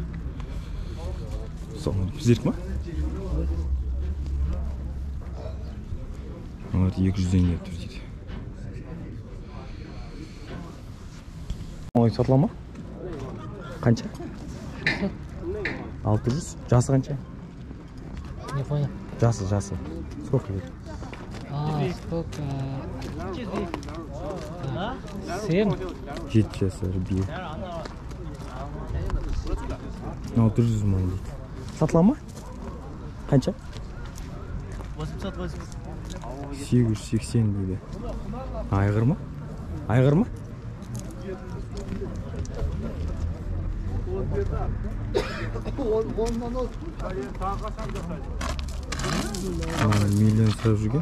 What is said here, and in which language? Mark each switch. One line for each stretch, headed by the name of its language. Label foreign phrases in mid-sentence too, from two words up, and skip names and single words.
Kazakh: Салмайды. Сіздерік ма? Олар 200-ден деп тұр дейді. Олай сатыла ма? Қанша? 600. Жасы қанша?
Russian: Не понял. Жасы. Сколько лет? Сколько? 7.
Kazakh: 7 жасар бие. 600 мың дейді. Сатыла ма? Қанша? 880 дейді. Айғыр ма? Айғыр ма? Миллион сұрап жүрген.